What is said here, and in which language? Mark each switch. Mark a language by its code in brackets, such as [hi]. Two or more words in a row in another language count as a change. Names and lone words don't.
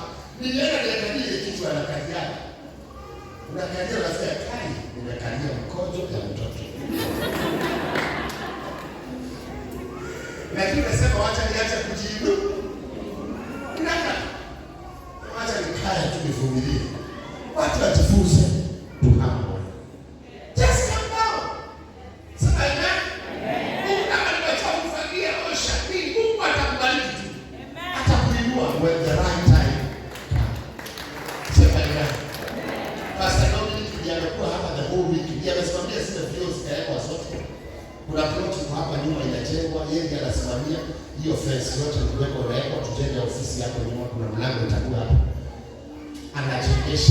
[sw] Nilienda niangalie ile kitu anakalia. Unakalia unasema kai, nimekalia mkojo ya mtoto. Lakini nasema wacha niache kujibu. Naka. Wacha nikae tu nivumilie. Watu wajifunze tu hapo. [en] Just calm down. [sw] Sasa ina. Mungu kama nimetoa kufagia osha, Mungu atakubariki tu. Atakuinua [en] when the right time. [sw] Sasa ina. Pastor Dominic ndiye amesimamia zile views zikawekwa zote. Kuna plot hapa nyuma inajengwa, yeye ndiye anasimamia hiyo fence yote iliyowekwa, inawekwa tujenge ofisi hapo nyuma, kuna mlango itakuwa hapo. Anajengesha.